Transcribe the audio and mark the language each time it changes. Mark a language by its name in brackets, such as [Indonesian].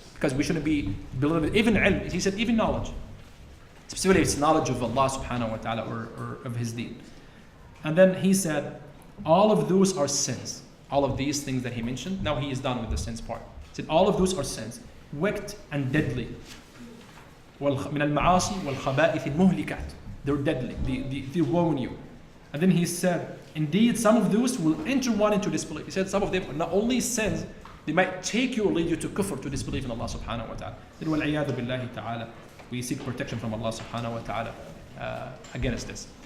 [English] Because we shouldn't be belittling, even ilm, he said even knowledge. Specifically, it's knowledge of Allah subhanahu wa ta'ala or of his deen. And then he said, all of those are sins. All of these things that he mentioned, now he is done with the sins part. He said, all of those are sins, wicked and deadly. [Arabic] من المعاصي والخبائث المهلكات. [English] They're deadly, they ruin you. And then he said, indeed, some of those will enter one into disbelief. He said, some of them are not only sins, they might take you or lead you to kufr, to disbelief in Allah subhanahu wa ta'ala. Then وَالْعِيَاذُ بِاللَّهِ ta'ala. We seek protection from Allah subhanahu wa ta'ala against this.